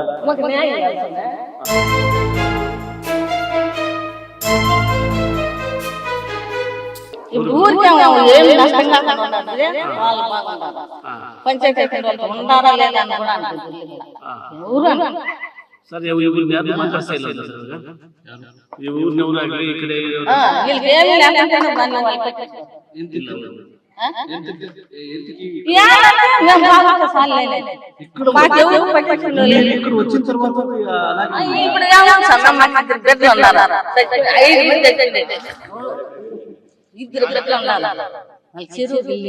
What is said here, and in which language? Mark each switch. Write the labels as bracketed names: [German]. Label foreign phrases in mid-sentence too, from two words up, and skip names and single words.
[Telugu] మాకు న్యాయం కావాలా? ఊరికే ఏం నష్టం కాకుండా వాళ్ళు బాగుంటారు. పంచాయతీ ఉండారా లేదా అని కూడా ఊరు [Kannada] ಸರ್ ಇವ್ರನ್ನ ಯಾರು ಮಾತಾಡ್ತಾ ಇಲ್ಲ ಸರ್. ಈ ಊರಿನವರಾಗಲಿ ಈ ಕಡೆ [Telugu] ఇక్కడ వచ్చిన తర్వాత ఇద్దరు చెరువు